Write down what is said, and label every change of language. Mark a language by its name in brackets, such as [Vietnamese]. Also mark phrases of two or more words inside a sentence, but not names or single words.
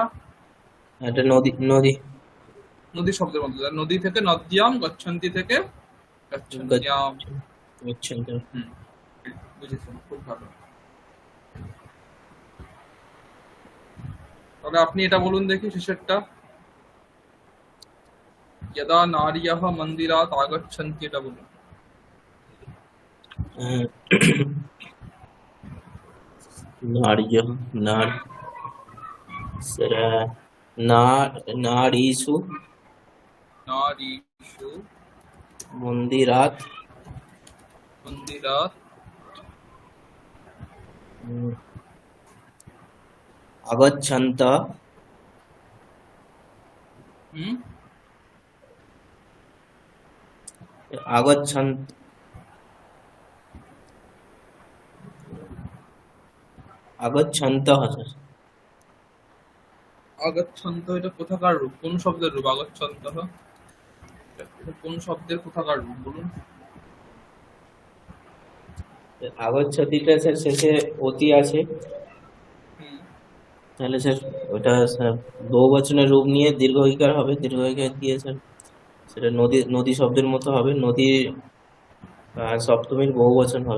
[Bangla] এটা নদী, নদী নদী শব্দের মতো। নদী থেকে নদ্যাম, গচ্ছন্তি থেকে গচ্ছন্ত্যাম। গচ্ছন্তি। বুঝেছেন, খুব ভালো। তাহলে আপনি এটা বলুন দেখি শেষেরটা, [Sanskrit] यदा नार्यः मन्दिरात् आगच्छन्ति, [Bangla] এটা বলুন। [Sanskrit] नार्यः नार सर नारीषु नारीषु मन्दिरात् मन्दिरात् आगच्छन्तः आगच्छन्त आगच्छन्तः सर। [Bangla] আগচ্ছন্ত এটা কোথাকার রূপ, কোন শব্দের রূপ? আগচ্ছন্ত কোন শব্দের কোথাকার রূপ বলুন? আগচ্ছতিটা স্যার শেষে অতি আছে, তাহলে স্যার ওটা স্যার বহুবচনের রূপ নিয়ে দীর্ঘইকার হবে, দীর্ঘইকার দিয়ে স্যার সেটা নদী, নদী শব্দের মতো হবে, নদী সপ্তমীর বহুবচন হবে।